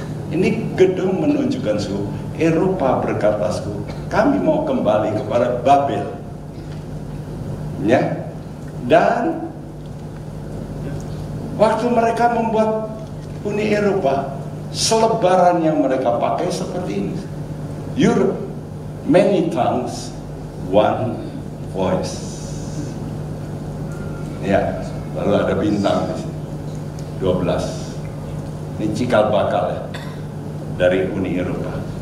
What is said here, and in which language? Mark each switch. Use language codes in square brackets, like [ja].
[id] Ini gedung menunjukkan Eropa berkata, kami mau kembali kepada Babel. Ya. Dan waktu mereka membuat Uni Eropa, selebaran yang mereka pakai seperti ini. [en] Europe, many tongues, one voice. [id] Ya, lalu ada bintang di sini. 12. Ini cikal bakal ya, dari Uni Eropa.